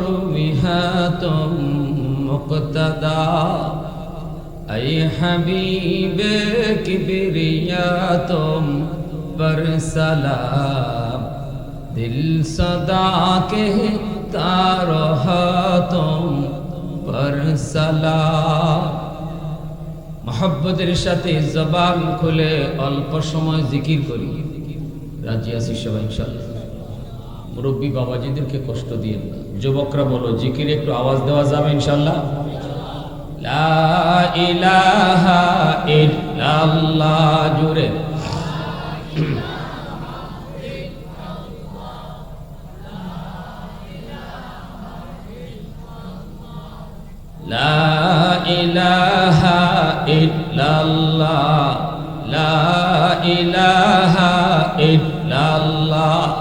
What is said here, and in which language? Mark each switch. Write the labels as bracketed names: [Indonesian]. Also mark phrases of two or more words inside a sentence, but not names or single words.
[Urdu] وہاں تم مقتدا اے حبیب کبریا تم پر سلام دل صدا کہتا رہا تم پر سلام [Bangla] محبতের সাথে জবান খুলে অল্প সময় জিকির করি রাজি আছি সবাই ইনশাআল্লাহ মুরব্বী বাবাজিদেরকে কষ্ট দিয়েন না যুবকরা বলো জিকিরে একটু আওয়াজ দেওয়া যাবে ইনশাআল্লাহ [Arabic] لا إله إلا الله [Bangla] জুরে [Arabic] لا إله إلا الله لا إله إلا الله